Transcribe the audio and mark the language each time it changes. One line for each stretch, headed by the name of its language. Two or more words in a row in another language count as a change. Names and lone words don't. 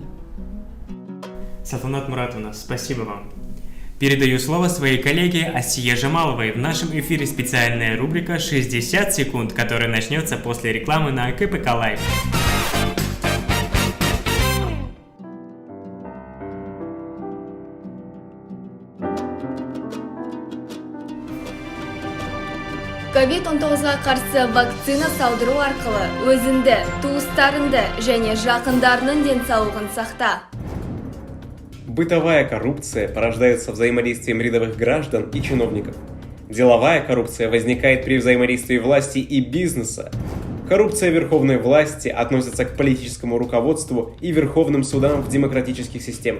Russian: Салтанат Муратовна, спасибо вам. Передаю слово своей коллеге Асие Жамаловой. В нашем эфире специальная рубрика «60 секунд», которая начнется после рекламы на КПК Лайв.
Kazakh: COVID-19-ға қарсы вакцина салдыру арқылы өзіңді, туыстарыңды және жақындарының денсаулығын сақта.
Russian: Бытовая коррупция порождается взаимодействием рядовых граждан и чиновников. Деловая коррупция возникает при взаимодействии власти и бизнеса. Коррупция верховной власти относится к политическому руководству и верховным судам в демократических системах.